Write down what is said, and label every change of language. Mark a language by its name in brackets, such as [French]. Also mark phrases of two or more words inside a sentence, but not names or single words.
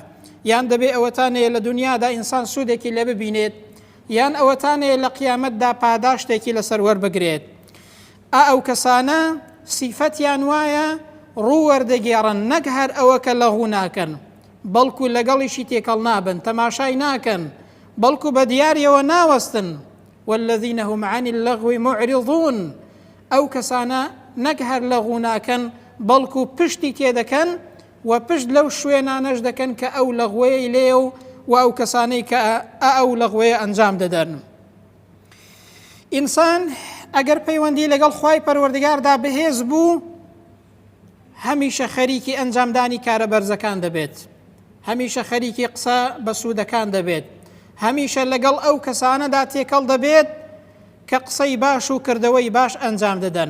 [Central Kurdish] یان دەبێت ئەوەتانەیە لە دنیادا ئینسان سوودێکی لێ ببینێت، یان ئەوەتانەیە لە قیامەتدا پاداشتێکی لەسەر وەربگرێت. ئەو کەسانە سیفەتیان وایە ڕوو وەردەگێڕن، نەک هەر ئەوە کە لەغو ناکەن، بەڵکو لەگەڵیشی تێکەڵ نابن، تەماشای ناکەن، بەڵکو بە دیاریەوە ناوەستن. [Arabic] والذین هم عن اللغو معرضون، [Central Kurdish] ئەو کەسانە نەک هەر لەغو ناکەن بەڵکو پشتی تێدەکەن و پشت لەو شوێنانەش دەکەن کە ئەو لەغوەیە لێ و ئەو کەسانەی کە ئەو لەغوەیە ئەنجام دەدەن. ئینسان ئەگەر پەیوەندی لەگەڵ خوای پەروەردگاردا بەهێز بوو، هەمیشە خەریکی ئەنجامدانی کارە بەرزەکان دەبێت، هەمیشە خەریکی قسە بە سوودەکان دەبێت، هەمیشە لەگەڵ ئەو کەسانەدا تێکەڵ دەبێت کە قسەی باش و کردەوەی باش ئەنجام دەدەن.